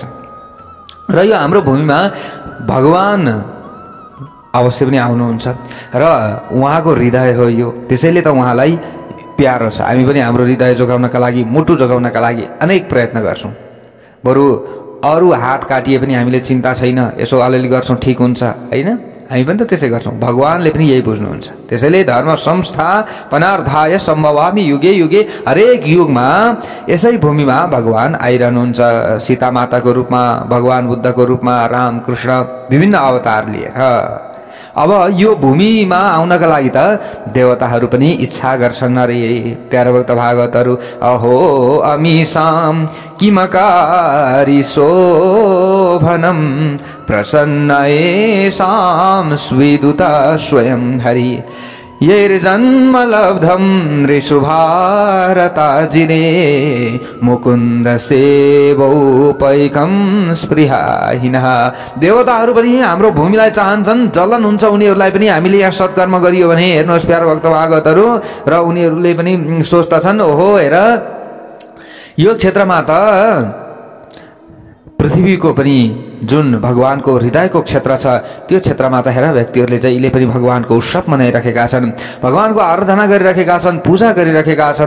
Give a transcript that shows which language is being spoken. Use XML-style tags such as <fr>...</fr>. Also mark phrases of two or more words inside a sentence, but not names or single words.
<ne>र यो हाम्रो भूमिमा भगवान अवश्य पनि आउनुहुन्छ र उहाँको हृदय हो यो, त्यसैले त उहाँलाई प्यारो छ। हामी पनि हाम्रो हृदय जोगाउनका लागि, मुटु जोगाउनका लागि अनेक प्रयत्न गर्छौँ। बरु अरू हात काटिए पनि हामीले चिन्ता छैन, यसो अलिअलि गर्छौँ ठिक हुन्छ होइन, हामी पनि त त्यसै गर्छौँ। भगवानले पनि यही बुझ्नुहुन्छ।</ne> <sa>त्यसैले धर्म संस्थापनार्थाय सम्भवामि युगे युगे,</sa> <ne>हरेक युगमा यसै भूमिमा भगवान आइरहनुहुन्छ। सीता माताको रूपमा, भगवान बुद्धको रूपमा, राम कृष्ण विभिन्न अवतार लिएर। अब यो भूमिमा आउनका लागि त देवताहरू पनि इच्छा गर्छन् अरे। प्यारो भक्त भागवतहरू,</ne> <sa>अहो अमीसाम किमकारी शोभनम प्रसन्न येषां स्विदुता स्वयं हरि यैर्जन्म लब्धं ऋषु भारताजिने मुकुन्द सेवोपैकं स्पृहाहीनः।</sa> <ne>देवताहरू पनि हाम्रो भूमिलाई चाहन्छन्, जलन हुन्छ उनीहरूलाई पनि हामीले यहाँ सत्कर्म गरियो भने। हेर्नुहोस् प्यारो भक्त भागवतहरू, र उनीहरूले पनि सोच्दछन्, ओहो हेर यो क्षेत्रमा त पृथ्वीको पनि जुन भगवानको हृदयको क्षेत्र छ, त्यो क्षेत्रमा त हेर व्यक्तिहरूले जहिले पनि भगवानको उत्सव मनाइरहेका छन्, भगवानको आराधना गरिरहेका छन्, पूजा गरिरहेका छन्।</ne>